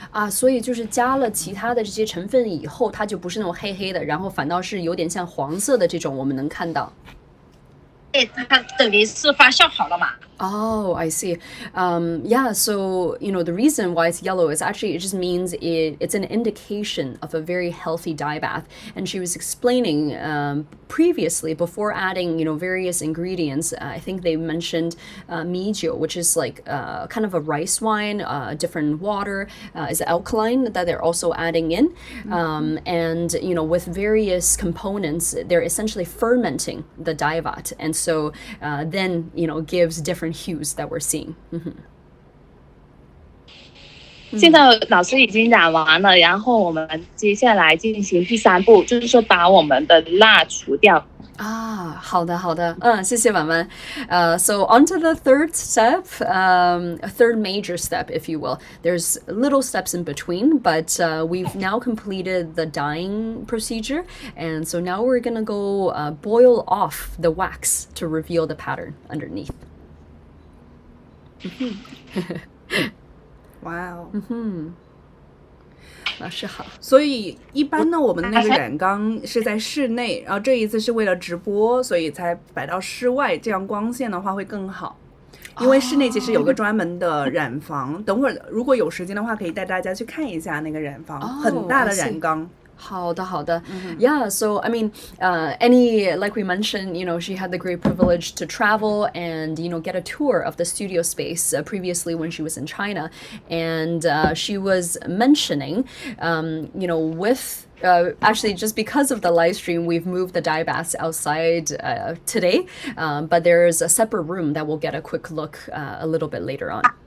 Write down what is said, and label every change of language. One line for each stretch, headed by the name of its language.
Chinese: 所以就是加了其他的这些成分以后，它就不是那种黑黑的，然后反倒是有点像黄色的这种，我们能看到。它等于是发酵好了嘛。
English: Oh, I see. Yeah, so, you know, the reason why it's yellow is actually, it just means it's an indication of a very healthy dye bath. And she was explaining previously, before adding, you know, various ingredients, I think they mentioned Miao, which is like kind of a rice wine, different water, is alkaline that they're also adding in. And, you know, with various components, they're essentially fermenting the dye vat. And so then, you know, gives different hues that we're seeing.
Chinese: 现在老师已经染完了，然后我们接下来进行第3步，就是说把我们的蜡除掉。好的，谢谢婉婉。
English: So on to the third step, a third major step, if you will. There's little steps in between, but we've now completed the dyeing procedure, and so now we're gonna go boil off the wax to reveal the pattern underneath.
Chinese: 哇哦，老师好。所以一般呢，我们的那个染缸是在室内，然后这一次是为了直播，所以才摆到室外，这样光线的话会更好。因为室内其实有个专门的染房，等会儿如果有时间的话，可以带大家去看一下那个染房，很大的染缸。好的，好的。
English: Yeah, so I mean, Annie, like we mentioned, she had the great privilege to travel and, get a tour of the studio space previously when she was in China. And she was mentioning, with actually, just because of the live stream, we've moved the dye baths outside today, but there's a separate room that we'll get a quick look a little bit later on.